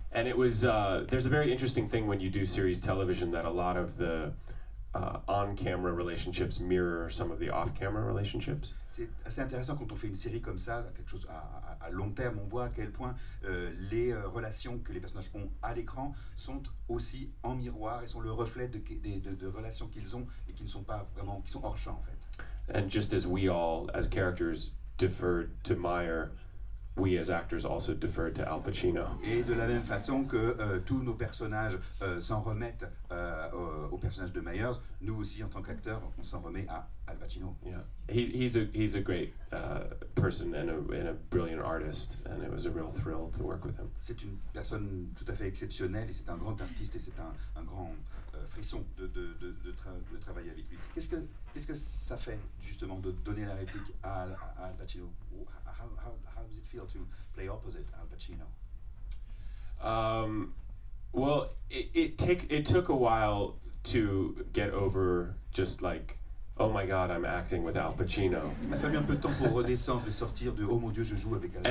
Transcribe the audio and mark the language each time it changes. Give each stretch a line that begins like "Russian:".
English: And it was there's a very interesting thing when you do series television that a lot of the on-camera relationships mirror some of the off-camera relationships.
French: C'est assez intéressant quand on fait une série comme ça, quelque chose à long terme, on voit à quel point les relations que les personnages ont à l'écran sont aussi en miroir et sont le reflet de relations qu'ils ont et qui ne sont pas vraiment, qui sont hors champ en fait.
English: And just as we all, as characters, deferred to Meyer, we as actors also deferred to Al Pacino.
French: Et de la même façon que tous nos personnages s'en remettent au personnage de Myers, nous aussi en tant qu'acteurs, on s'en remet à Al Pacino.
English: Yeah, he's a great person and a brilliant artist, and it was a real thrill to work with him.
French: C'est une personne tout à fait exceptionnelle et c'est un grand artiste et c'est un grand frisson de travailler avec lui. Qu'est-ce que ça fait justement de donner la réplique à Al Pacino?
English: How does it feel to play opposite Al Pacino? Well, it took a while to get over just like, oh my God, I'm acting with Al Pacino.
French: Il m'a fallu un peu de temps pour redescendre et sortir de oh mon Dieu, je joue avec Al Pacino.